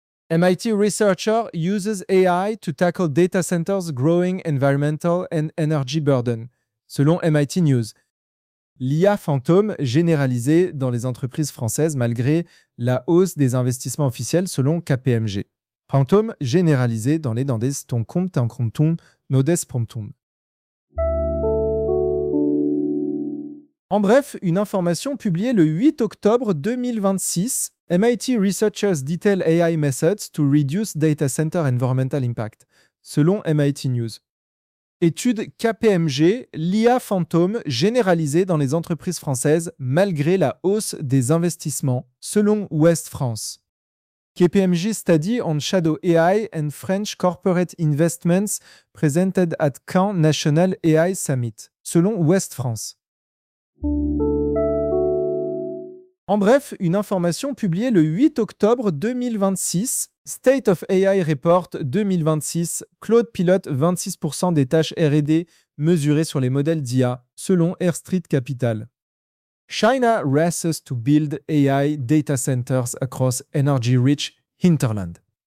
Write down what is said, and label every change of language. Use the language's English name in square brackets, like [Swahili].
[English] MIT researcher uses AI to tackle data centers' growing environmental and energy burden, [French] selon MIT News. L'IA fantôme généralisée dans les entreprises françaises malgré la hausse des investissements officiels, selon KPMG. Fantôme généralisé dans les dandes ton compte en compton nodes pomptum. En bref, une information publiée le 8 octobre 2026, [English] MIT researchers detail AI methods to reduce data center environmental impact, [French] selon MIT News. Étude KPMG, l'IA fantôme généralisée dans les entreprises françaises malgré la hausse des investissements, selon Ouest France. [English] KPMG Study on Shadow AI and French Corporate Investments presented at Caen National AI Summit, [French] selon Ouest France. En bref, une information publiée le 8 octobre 2026, State of AI Report 2026, Claude pilote 26% des tâches R&D mesurées sur les modèles d'IA, selon Airstreet Capital. [English] China races to build AI data centers across energy-rich hinterland.